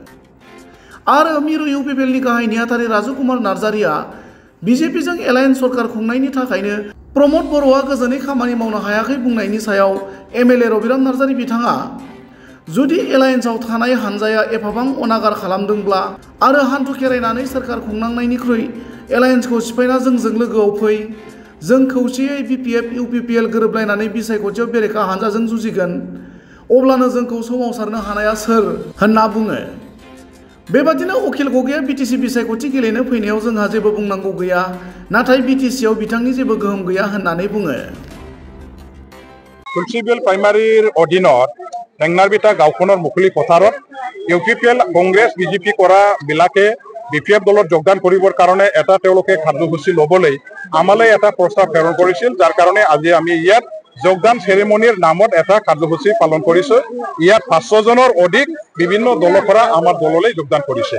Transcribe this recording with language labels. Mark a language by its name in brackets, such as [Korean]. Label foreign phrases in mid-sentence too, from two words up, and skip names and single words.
[Bodo] आरो मिरु इउपिपिएलनि गाहाय नेहाथारि राजु कुमार नार्जारिया बिजेपिजों एलायन्स सरकार खुंनायनि थाखायनो प्रमद बर'आ गोजोनै खामानि मावनो हायाखै बुंनायनि सायाव एमएलए रबिराम नार्जारि बिथाङा जुदि एलायन्सआव थानाय हान्जाया एफाबां अनागार खालामदोंब्ला आरो हान्थु खेरायनानै सोरखार खुंनांनायनिख्रुइ एलायन्सखौ सिफायना जोंजों लोगोआव फै, जों खौसेयै बिपिएफ इउपिपिएल गोरोबलायनानै बिसायख'थियाव बेरेखा हान्जाजों जुजिगोन, अब्लानो जोंखौ सोमावसारनो हानाया सोर होनना बुङो। बेबादिनो अखिल गगैया बिटिसि बिसायख'थि गेलेनो फैनायाव जोंहा जेबो बुंनांगौ गैया, नाथाय बिटिसिआव बिथांनि जेबो गोहोम गैया होननानै बुङो। [Assamese] तुलसिबिल प्राइमारिर अधीনত टेंनारबिटा गाँवखনৰ মুকলি পথাৰত ইউপিপিএল কংগ্ৰেছ বিজেপি কৰা বিলাকে বিপিএফ দলত যোগদান কৰিবৰ কাৰণে এটা তেওঁলোকে কাৰ্যসূচী ল'বলৈ আমালৈ এটা প্ৰস্তাৱ প্ৰেৰণ কৰিছিল, যাৰ কাৰণে আজি আমি ইয়াত যোগদান চেৰেমনিৰ নামত এটা কাৰ্যসূচী পালন কৰিছো। ইয়াত 500 জনৰ অধিক বিভিন্ন দলৰ পৰা আমাৰ দললৈ যোগদান কৰিছে।